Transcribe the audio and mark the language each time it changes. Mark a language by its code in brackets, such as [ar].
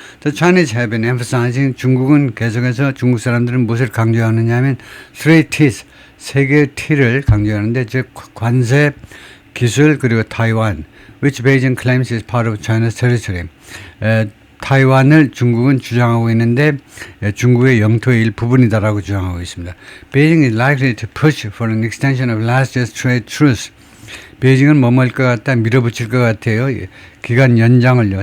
[ko] The Chinese have been emphasizing, 중국은 계속해서 중국 사람들은 무엇을 강조하느냐 하면 three T's, 세 개의 T를 강조하는데, 즉 관세, 기술, 그리고 타이완, which Beijing claims is part of China's territory. 타이완을 중국은 주장하고 있는데 중국의 영토의 일부분이다라고 주장하고 있습니다. [en] Beijing is likely to push for an extension of last year's trade truce. [ko] 베이징은 뭐할 것 같다, 밀어붙일 것 같아요. 기간 연장을요.